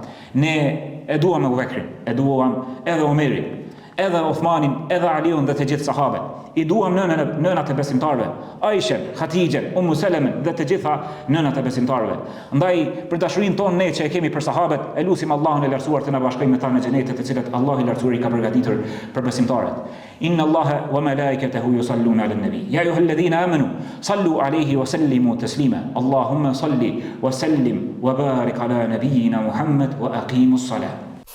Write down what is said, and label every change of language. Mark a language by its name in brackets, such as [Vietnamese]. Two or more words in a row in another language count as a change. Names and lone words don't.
[Albanian] Ne e duam Abu Bekrin, e duam edhe Omerin, edhe Uthmanin, edhe Aliun dhe të gjithë sahabët. I duam nënat e besimtarve, Aisha, Khatijën, Ummu Selemen dhe të gjitha nënat e besimtarve. Ndaj për dashurinë tonë ne që e kemi për sahabët, e lutim Allahun e lartësuar të na bashkojmë me ta në xhenetet të cilat Allahu i lartësuar i ka përgatitur për besimtarët. [Arabic] إن الله وملائكته يصلون على النبي. يا أيها الذين آمنوا صلوا عليه وسلموا تسليما. اللهم صل وسلم وبارك على نبينا محمد وأقم الصلاة.